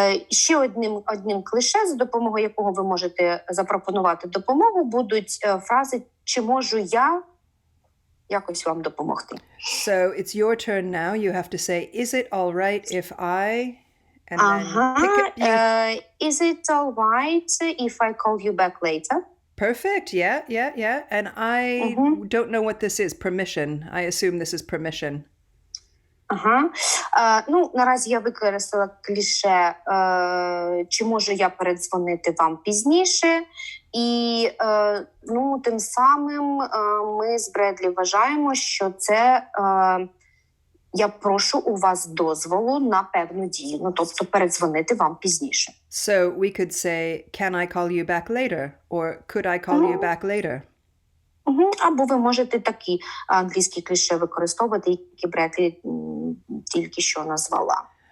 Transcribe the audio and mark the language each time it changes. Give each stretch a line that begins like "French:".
Ukrainian: Ще одним кліше, за допомогою якого ви можете запропонувати допомогу, будуть фрази «Чи можу я якось вам допомогти?»
English: So it's your turn now. You have to say, is it all right if I... And then pick it. Is it all right if I call you back later? Perfect. Yeah. And I don't know what this is. Permission. I assume this is permission.
Ukrainian: Ну, наразі я використала кліше «Чи можу я передзвонити вам пізніше?» І, ну, тим самим ми з Бредлі вважаємо, що це я прошу у вас дозволу на певну дію, ну, тобто передзвонити вам пізніше.
English: So we could say, can I call you back later? Or could I call you back later?
Ukrainian: Або ви можете такі англійські кліше використовувати, які Бредлі тільки що назвала.